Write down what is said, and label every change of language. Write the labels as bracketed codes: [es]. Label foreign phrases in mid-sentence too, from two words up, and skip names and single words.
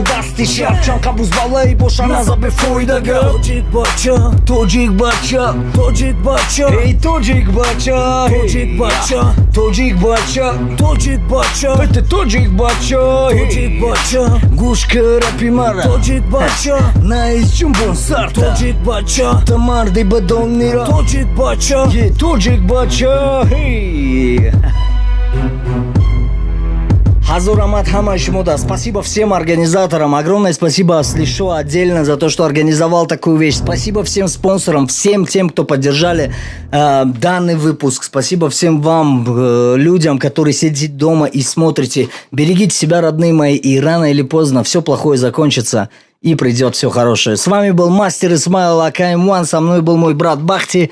[tg] дасти шар чон қабуз балаи боша наза бефоида Тоҷик бача Тоҷик бача Тоҷик бача эй тоҷик бача Тоҷик бача Тоҷик бача Тоҷик бача это тоҷик бача Тоҷик бача гӯш кӯ репи мара Тоҷик бача наис ҷунбон сарта Тоҷик бача та марди бадонира Тоҷик бача Тоҷик бача Хазур Ахмад, хамма шумо да. [ru] Спасибо всем организаторам. Огромное спасибо Аслишо отдельно за то, что организовал такую вещь. Спасибо всем спонсорам, всем тем, кто поддержали данный выпуск. Спасибо всем вам, людям, которые сидите дома и смотрите. Берегите себя, родные мои, и рано или поздно все плохое закончится и придет все хорошее. С вами был мастер Исмаил АКМ1, со мной был мой брат Бахти.